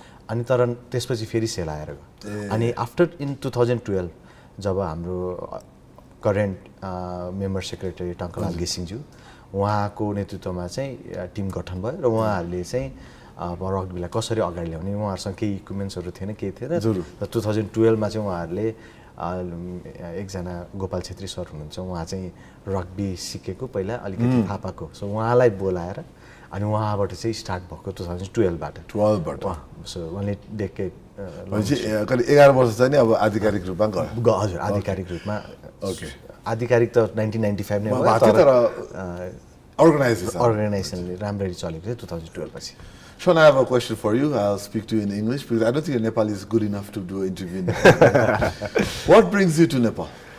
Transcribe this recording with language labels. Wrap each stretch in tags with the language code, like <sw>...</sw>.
<ne>अनि तर त्यसपछि फेरि सेलाएर गयो। अनि आफ्टर इन 2012 जब हाम्रो करेन्ट मेम्बर सेक्रेटरी टङ्कलाल घिसिङज्यू उहाँको नेतृत्वमा चाहिँ टिम गठन भयो र उहाँहरूले चाहिँ रग्बीलाई कसरी अगाडि ल्याउने, उहाँहरूसँग केही इक्विपमेन्ट्सहरू थिएन, केही थिएन। र 2012 मा चाहिँ उहाँहरूले एकजना गोपाल छेत्री सर हुनुहुन्छ, उहाँ चाहिँ रग्बी सिकेको पहिला अलिकति थाहा पाएको, सो उहाँलाई बोलाएर अनि उहाँबाट चाहिँ स्टार्ट भएको 2012बाट। सो उहाँले डेकेड करिब 11 वर्ष चाहिँ नि अब आधिकारिक रूपमा गयो। हजुर, आधिकारिक रूपमा। ओके, आधिकारिक त 1995 नै भयो, तर अर्गनाइजेसनले राम्ररी चलेको थियो 2012 पछि।</ne> <en>Sean, I have a question for you. I'll speak to you in English because I don't think your Nepali is good enough to do an interview in Nepal. What brings you to Nepal?</en>